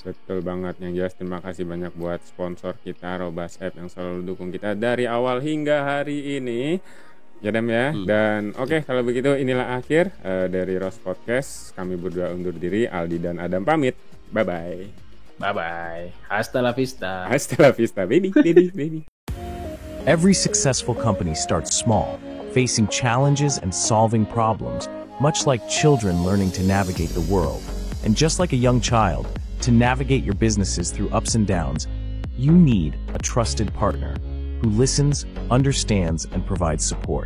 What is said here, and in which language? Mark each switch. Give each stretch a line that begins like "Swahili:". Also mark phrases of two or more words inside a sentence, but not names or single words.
Indonesian: Betul banget. Yang jelas terima kasih banyak buat sponsor kita Robas App yang selalu dukung kita dari awal hingga hari ini. Ya Dam ya. Dan oke, kalau begitu inilah akhir dari Ros Podcast. Kami berdua undur diri, Aldi dan Adam pamit.
English: Bye bye. Bye bye.
Spanish: Hasta la vista. Hasta la vista,
English: baby, baby, baby. Every successful company starts small, facing challenges and solving problems, much like children learning to navigate the world. And just like a young child, to navigate your businesses through ups and downs, you need a trusted partner who listens, understands, and provides support.